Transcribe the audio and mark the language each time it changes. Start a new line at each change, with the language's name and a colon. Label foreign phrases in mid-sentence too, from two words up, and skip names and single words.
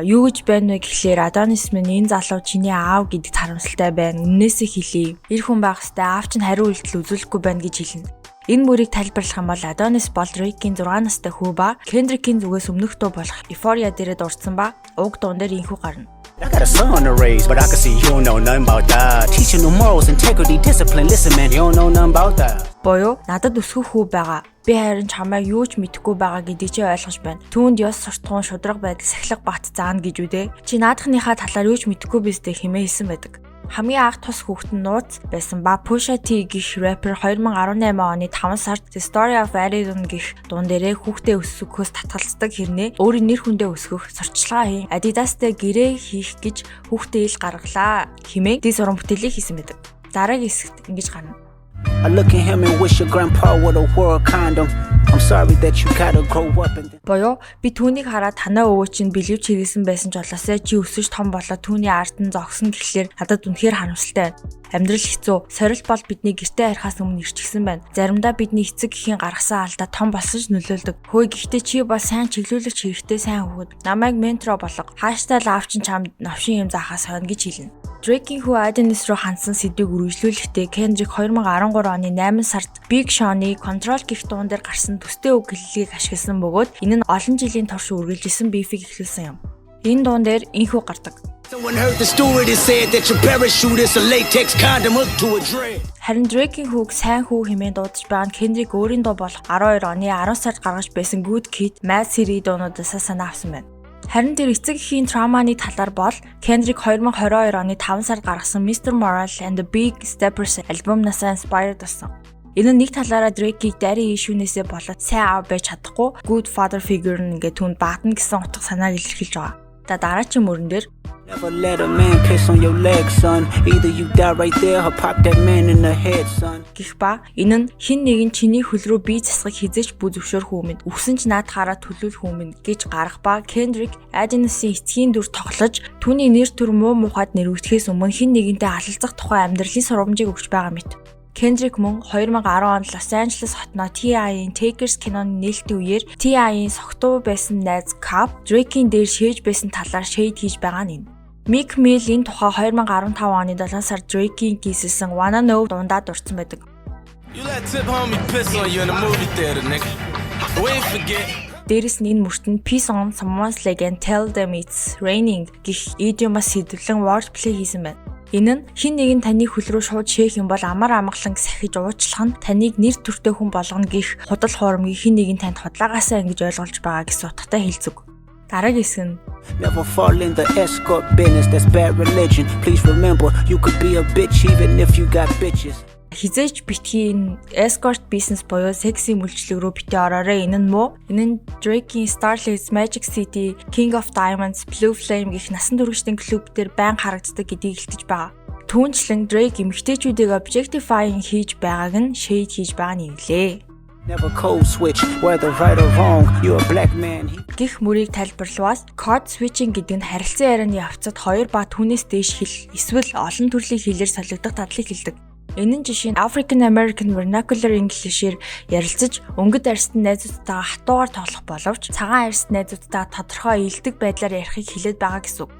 Mongolian: Юу гэж байна вэ гэхлээр Adonis минь энэ залуу чиний аав гэдэгт харамсалтай байна. Үннээсээ хэлье. Эр хүн байх ёстой аав чинь хариу үйлдэл үзүүлэхгүй байна гэж хэлнэ. Энэ мөрийг тайлбарлах юм бол Adonis бол Drake-ийн 6 настай хүү ба Kendrick-ийн зүгээс өмнөх дуу болох Euphoria дээрээ дурдсан ба уг дуун дээр инхүү гарна.
English: I got a son to raise, but I can see you don't know nothing about that. Teaching the morals, integrity, discipline. Listen, man, you don't know nothing about that.
Mongolian: Боёо надад өсгөх хүү байгаа. Би харин чамайг юу ч мэдэхгүй байгаа гэдгийг чи ойлгож байна. Түүнд ёс суртахуун шудраг байдал сахилга бат заана гэж үдэ. Чи наадахныхаа талаар юу ч мэдэхгүй биз дээ хэмээн хэлсэн байдаг. Хамгийн анх тус хүүхэд нь нууц байсан ба Pusha T гэх рэпер 2018 оны 5 сард The Story of Arizona гэх дуун дээрээ хүүхдээ өсгөхөөс татгалздаг хэрнээ өөрийн нэр хүндээ өсгөх сурталчилгаа хийн Adidas-тэй гэрээ хийх гэж хүүхдээ ил гаргалаа хэмээн ди суран бүтээлийг хийсэн байдаг. Дараагийн хэсэгт ингэж гарна.
English: I look at him and wish your grandpa would have wore a condom. I'm sorry that you gotta grow up and
Mongolian: Боёо би түүнийг хараад танаа өвөө чинь бэлэвч хэрэгсэн байсан ч болоосай чи өсөж том болоод түүний ард нь зогсон гэхлээр надад үнэхээр харамсалтай байна. Амьдрал хэцүү. Сорилт бол бидний гэртээ харихаас өмнө ирчихсэн байна. Заримдаа бидний эцэг гэхийн гаргасан алдаа том болсон ч нөлөөлдөг. Хөөе гэхдээ чи бол сайн чиглүүлэгч хэрэгтэй сайн хүүхэд. Намайг ментор болгоо. Хааштай л аав чинь чамд новшин юм заахаас хойно гэж хэлнэ. Drake-ийн хүү Adonis руу хандсан сэдвийг үргэлжлүүлэхдээ Kendrick 2013 оны 8 сард Big Sean-ы Control гэх дуун дээр гарсан төстэй үг хэллэгийг ашигласан бөгөөд энэ нь олон жилийн турш үргэлжилсэн бифийг эхлүүлсэн юм. Энэ дуун дээр инхүү гардаг.
English: Someone heard the stewardess said that your parachute is a latex condom hooked to a dread.
Mongolian: Харин Drake-ийн хүүг сайн хүү хэмээн дуудаж байгаа нь Kendrick өөрийн дуу болох 12 оны 10 сард гаргаж байсан Good Kid, Mad City дуунуудаас санаа авсан байна. Харин тэр эцэг эхийн трауманы талаар бол Kendrick 2022 оны 5 сард гаргасан Mr. Moral and the Big Steppers альбомнаас inspired болсон. Энэ нэг талаараа Drake-ийг дарийн ишүүнээсээ болоод сайн аав байж чадахгүй
English: good father figure
Mongolian: нэгэ түүнд баатна гэсэн утга санааг илэрхийлж байгаа. Дараагийн мөрөн дээр
English: Never let a man piss on your leg, son. Either you die right there or pop that man in the head, son.
Mongolian: Гэх ба энэ нь хин нэгэн чиний хөл рүү бие засахыг хизээч бүү зөвшөөрөх хүмүнд үгсэн ч наад хараа төлөвлөх хүмүнд гэж гарах ба Kendrick Adonis-ийн эцгийн дүр тоглож түүний нэр төр муу мухад нэрвэгдэхээс өмнө хин нэгэнтэй алалцах тухай амьдралын сургамжийг өгч байгаа мэт. Kendrick мөн 2010 онд Los Angeles хотноо T.I.-ийн Takers киноны нээлтийн үеэр T.I.-ийн согтуу байсан найз Cap Drake-ийн дээр шээж байсан талаар шейд хийж байгаа нь. Meek Mill энэ тухай 2015 оны 7 сард Drake-ийн хийсэн Wanna Know дундаа дурдсан байдаг.
English: You let Tip homie piss on you in the movie theater, nigga. We ain't forget.
Mongolian: Дээрээс нь энэ мөртөнд
English: Peace on Someone's Leg and Tell Them It's Raining
Mongolian: гэх идиомоос сэдвлэн wordplay хийсэн байна. Энэ нь хин нэгэн таны хөл рүү шууд шээх юм бол амар амгалан сахиж уучлах нь таныг нэр төртэй хүн болгоно гэх худал хуурмгийг хин нэгэн танд худлаагаасаа ингэж ойлгуулж байгаа гэсэн утгатай хэлцэг. Дараагийн хэсэг нь
English: Never fall in the escort business, that's bad religion. Please remember, you could be a bitch even if you got bitches.
Mongolian: Хизээч битгий энэ
English: escort business
Mongolian: буюу секси мүлчлэг рүү битээ ороорой. Энэ нь муу. Энэ нь Drake-ийн Starlight, Magic City, King of Diamonds, Blue Flame гэх насан туршидын клуб дээр байнга харагддаг гэдгийг илтгэж байгаа. Түүнчлэн Drake эмэгтэйчүүдийг objectifying хийж байгааг нь shade хийж байгаа нь илээ.
English: Never code switch, whether right or wrong, you're a black man.
Mongolian: Гэх мөрийг тайлбарлавал
English: code switching
Mongolian: гэдэг нь харилцан ярианы явцад хоёр ба түүнээс дээш хэл эсвэл олон төрлийн хэлээр солигдох дадлыг хэлдэг. Энэ нь жишээ нь African American Vernacular English-ээр ярилцаж өнгөд арьстай найзуудтайгаа хатуугаар тоглох боловч цагаан арьстай найзуудтайгаа тодорхой илдэг байдлаар ярихыг хэлээд байгаа гэсэн үг.